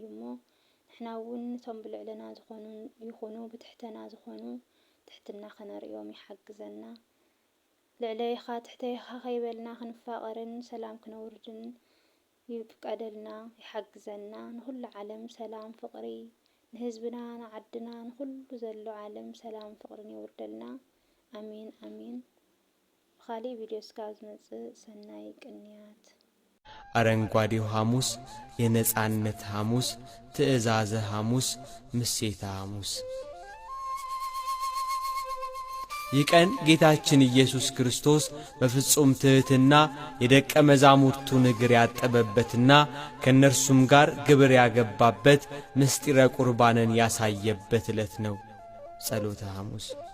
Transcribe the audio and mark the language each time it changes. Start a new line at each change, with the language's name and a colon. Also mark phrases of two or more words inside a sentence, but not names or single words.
Tigrinya: እሞ ንሕና እውን እቶም ብልዕልና ዝኾኑ ይኹኑ ብትሕተና ዝኾኑ ትሕትና ኸነርእዮም ይሓግዘና። ልዕለይኻ ትሕተይኻ ኸይበልና ክንፋቐርን ሰላም ክነውርድን ይፍቀደልና ይሓግዘና። ንኹሉ ዓለም ሰላም ፍቕሪ ንህዝብና ንዓድና ንኹሉ ዘሎ ዓለም ሰላም ፍቕርን ይውርደልና። አሜን አሜን። ብኻሊእ ቪድዮ እስካብ ዝመጽእ ሰናይ ቅንያት።
Amharic: አረንጓዴው ሐሙስ፣ የነጻነት ሐሙስ፣ ትእዛዘ ሐሙስ፣ ምሴተ ሐሙስ። ይህ ቀን ጌታችን ኢየሱስ ክርስቶስ በፍጹም ትሕትና የደቀ መዛሙርቱን እግር ያጠበበትና ከእነርሱም ጋር ግብር ያገባበት ምስጢረ ቁርባንን ያሳየበት ዕለት ነው። ጸሎተ ሐሙስ።